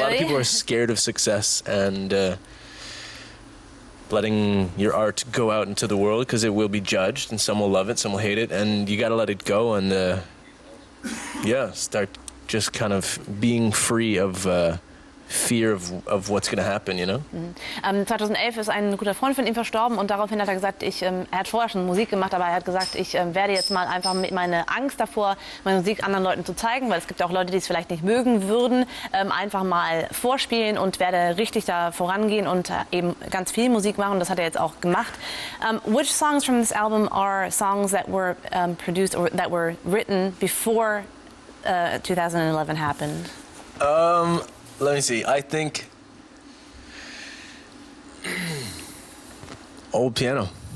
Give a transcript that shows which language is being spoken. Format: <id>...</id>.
<en>A lot of people are scared of success and letting your art go out into the world because it will be judged, and some will love it, some will hate it, and you got to let it go and start just kind of being free of fear of what's going to happen, you know?</en> <de>2011 ist ein guter Freund von ihm verstorben und daraufhin hat er gesagt, er hat vorher schon Musik gemacht, aber er hat gesagt, ich werde jetzt mal einfach mit meine Angst davor, meine Musik anderen Leuten zu zeigen, weil es gibt auch Leute, die es vielleicht nicht mögen würden, einfach mal vorspielen und werde richtig da vorangehen und eben ganz viel Musik machen. Das hat er jetzt auch gemacht.</de> <en>Which songs from this album are songs that were produced or that were written before 2011 happened? Let me see. I think Old Piano.</en>